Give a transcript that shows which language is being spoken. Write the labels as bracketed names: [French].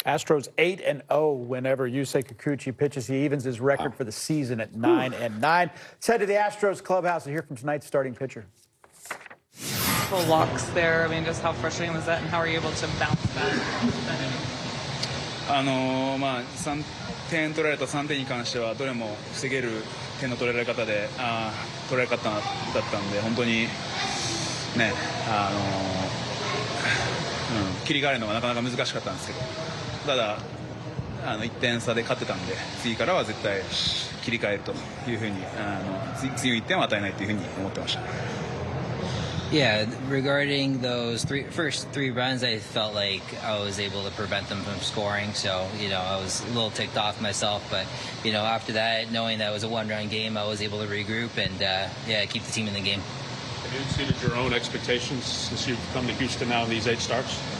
[English] Astros 8-0 whenever Yusei Kikuchi pitches. He evens his record for the season at 9-9. Let's head to the Astros clubhouse and hear from tonight's starting pitcher. Full walks there. I mean, just how frustrating was that, and how are you able to bounce back? [Japanese] 3点取られた3点に関してはどれも防げる点の取られ方で取られ方だったんで、本当にね、切り替えるのがなかなか難しかったんですけど、ただ1点差で勝ってたんで、次からは絶対切り替えるというふうに、次の1点を与えないというふうに思ってました。 [English] Yeah, regarding those first three runs, I felt like I was able to prevent them from scoring. So, I was a little ticked off myself. But, after that, knowing that it was a one-run game, I was able to regroup and, keep the team in the game. Have you exceeded your own expectations since you've come to Houston now in these 8 starts?